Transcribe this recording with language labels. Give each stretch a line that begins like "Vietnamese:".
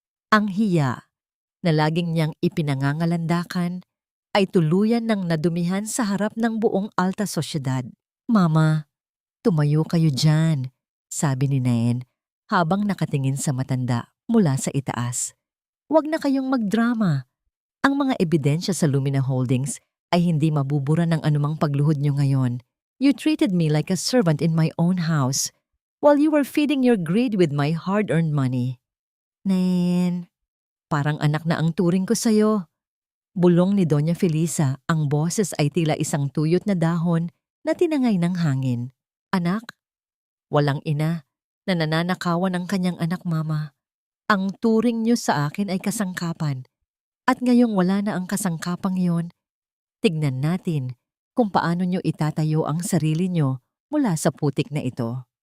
Filipino: Ang hiya na laging niyang ipinangangalandakan ay tuluyan ng nadumihan sa harap ng buong alta sosyedad. "Mama, tumayo kayo dyan," sabi ni Naen habang nakatingin sa matanda mula sa itaas. "Huwag na kayong magdrama. Ang mga ebidensya sa Lumina Holdings ay hindi mabubura ng anumang pagluhod niyo ngayon.
English: You treated me like a servant in my own house while you were feeding your greed with my hard-earned money."
Filipino: "Naen, parang anak na ang turing ko sa'yo." Bulong ni Doña Felisa, ang boses ay tila isang tuyot na dahon na tinangay ng hangin. "Anak? Walang ina na nananakawan ang kanyang anak, Mama. Ang turing niyo sa akin ay kasangkapan. At ngayong wala na ang kasangkapang yon, tignan natin kung paano niyo itatayo ang sarili niyo mula sa putik na ito."